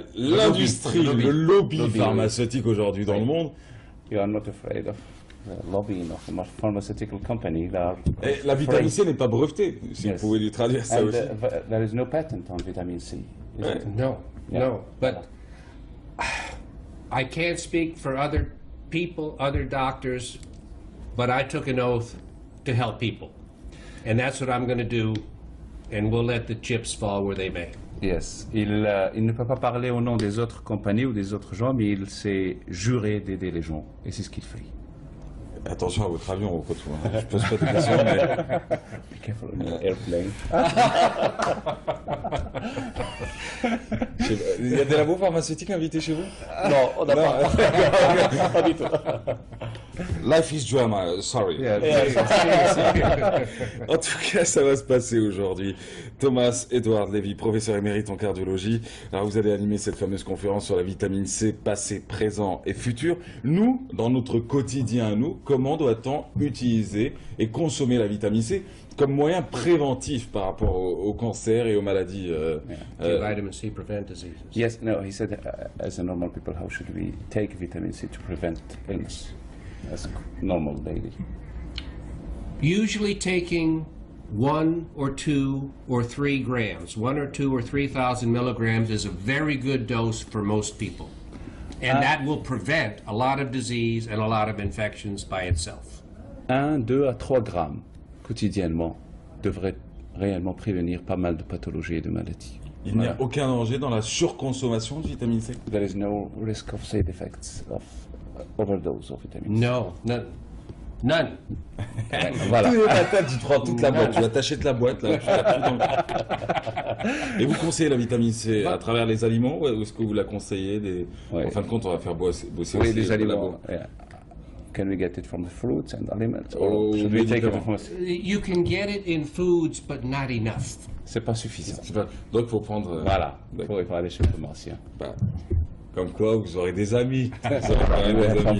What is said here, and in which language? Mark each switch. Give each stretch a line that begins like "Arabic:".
French: L'industrie, le lobby pharmaceutique aujourd'hui dans le monde.
English: You are not afraid of the lobbying of a pharmaceutical company.
French: Et la vitamine C n'est pas brevetée, si vous pouvez lui traduire ça aussi.
English: There is no patent on vitamin C. No, no, but I can't speak for other people, other doctors, but I took an oath to help people. And that's what I'm going to do, and we'll let the chips fall where they may. Yes.
French: Il ne peut pas parler au nom des autres compagnies ou des autres gens, mais il s'est juré d'aider les gens, et c'est ce qu'il fait. Attention à votre avion, au retour. Je pose pas de questions, mais...
English: Be careful on your airplane.
French: Il y a des labos pharmaceutiques invités chez vous? Non, on n'a pas du tout.
English: Life is drama, sorry.
French: En tout cas, ça va se passer aujourd'hui. Thomas Edward Levy, professeur émérite en cardiologie. Alors, vous allez animer cette fameuse conférence sur la vitamine C, passé, présent et futur. Nous, dans notre quotidien, comment doit-on utiliser et consommer la vitamine C comme moyen préventif par rapport au cancer et aux maladies
English: Vitamin C prevent diseases. Yes, no, he said, as a normal people, how should we take vitamin C to prevent illness as a normal daily? Usually taking 1 or 2 or 3 grams, 1 or 2 or 3,000 milligrams is a very good dose for most people. And that will prevent a lot of disease and a lot of infections by itself.
French: 1, 2 à 3 grammes quotidiennement devrait réellement prévenir pas mal de pathologies et de maladies. Il n'y a aucun danger dans la surconsommation de vitamine C?
English: There is no risk of side effects of overdose of vitamin C. No, none. None.
French: Voilà. Tous les matins, tu prends toute la boîte, tu t'achètes la boîte, là, tu la fous dans le... Et vous conseillez la vitamine C à travers les aliments ou est-ce que vous la conseillez En fin de compte, on va faire bosser aussi les aliments.
English: Yeah. Can we get it from the fruits and aliments? Or should we take it from... You can get it in foods, but not enough.
French: C'est pas suffisant. Donc, il faut prendre... Voilà, il faut aller chez le pharmacien. Comme quoi, vous aurez des amis. Vous aurez des amis.